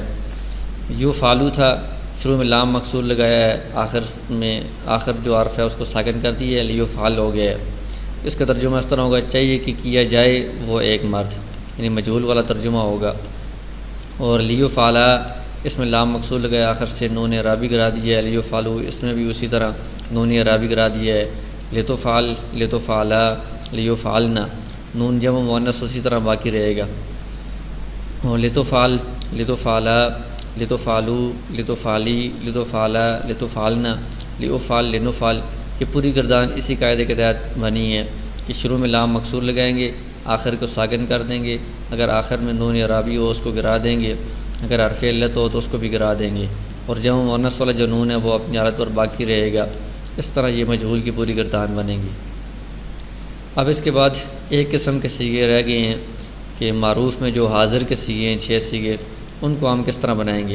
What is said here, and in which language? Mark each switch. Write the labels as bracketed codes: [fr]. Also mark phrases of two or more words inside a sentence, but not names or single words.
[ur] یو فعلو تھا، شروع میں لام مکسور لگایا ہے، آخر جو حرف ہے اس کو ساکن کر دی ہے، لیو فعل ہو گیا ہے۔ اس کا ترجمہ اس طرح ہوگا، چاہیے کہ کیا جائے وہ ایک مرد، یعنی مجہول والا ترجمہ ہوگا۔ اور لیو فعلا اس میں لام مکسور لگایا، آخر سے نون اعرابی گرا دیا ہے۔ لیو فعلو اس میں بھی اسی طرح نون اعرابی گرا دیا ہے۔ [ar] لتو فعل لتو فعلا لیو فعلنا، [ur] نون جمع مؤنث اسی طرح باقی رہے گا۔ [ar] اور لتو فعل لتو فعلا لتو فعلو لتو فعلی لتو فعلا لتو فعلنا لیو فعل لنو فعل، [ur] یہ پوری گردان اسی قاعدے کے تحت بنی ہے کہ شروع میں لام مکسور لگائیں گے، آخر کو ساکن کر دیں گے، اگر آخر میں نون اعرابی ہو اس کو گرا دیں گے، اگر حرف علت ہو تو اس کو بھی گرا دیں گے، اور جمع مؤنث والا جو نون ہے وہ اپنی حالت پر باقی رہے گا۔ اس طرح یہ مجہول کی پوری گردان بنے گی۔ اب اس کے بعد ایک قسم کے صیغے رہ گئے ہیں کہ معروف میں جو حاضر کے صیغے ہیں 6 صیغے، ان کو ہم کس طرح بنائیں گے۔